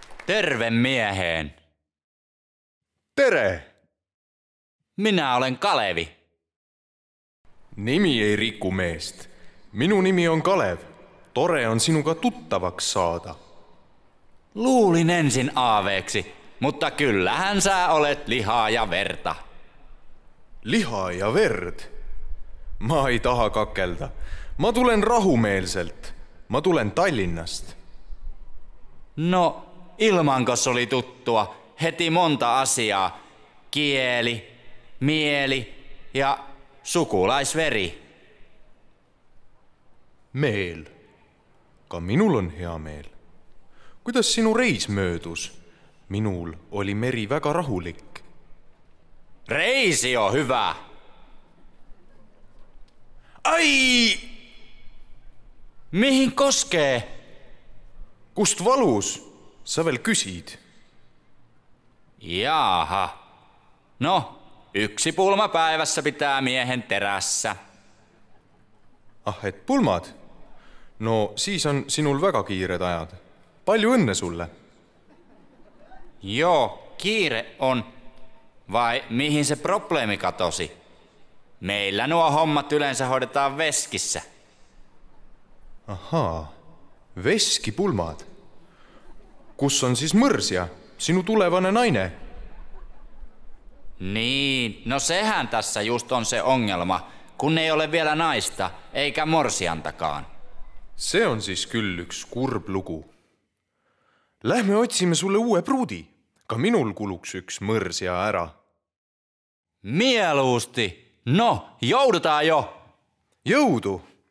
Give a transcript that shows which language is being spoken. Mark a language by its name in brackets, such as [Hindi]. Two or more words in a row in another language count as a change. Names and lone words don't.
[Finnish] Terve mieheen. [Estonian] Tere! [Finnish] Minä olen Kalevi. [Estonian] Nimi ei riku meest. Minu nimi on Kalev. Tore on sinuga tuttavaks saada. [Finnish] Luulin ensin aaveeksi, mutta kyllähän sä olet lihaa ja verta. [Estonian] Lihaa ja verd? Ma ei taha kakelda. Ma tulen rahumeelselt. Ma tulen Tallinnast. [Finnish] No, ilmankos oli tuttua heti monta asiaa. Kieli, mieli ja sukulaisveri. [Estonian] Meel. Ka minul on hea meel. Kuidas sinu reis möödus? Minul oli meri väga rahulik. [Finnish] Reisi on hyvä. Ai! Mihin koskee? [Estonian] Kust valus? Sa veel küsid? Jaaha. [Finnish] No, 1 pulma päivässä pitää miehen terässä. [Estonian] Ah, et pulmad? No siis on sinul väga kiired ajad. Palju õnne sulle. [Finnish] Joo, kiire on. Vai mihin se probleemi katosi? Meillä nuo hommat yleensä hoidetaan veskissä. [Estonian] Ahaa, veskipulmad. Kus on siis mõrsja, sinu tulevane naine? [Finnish] Niin, no sehän tässä just on se ongelma, kun ei ole vielä naista, eikä morsiantakaan. [Estonian] See on siis küll üks kurb lugu. Lähme otsime sulle uue pruudi. Ka minul kuluks üks mõrsja ära. [Finnish] Mieluusti. No, joudutaan jo. [Estonian] Jõudu!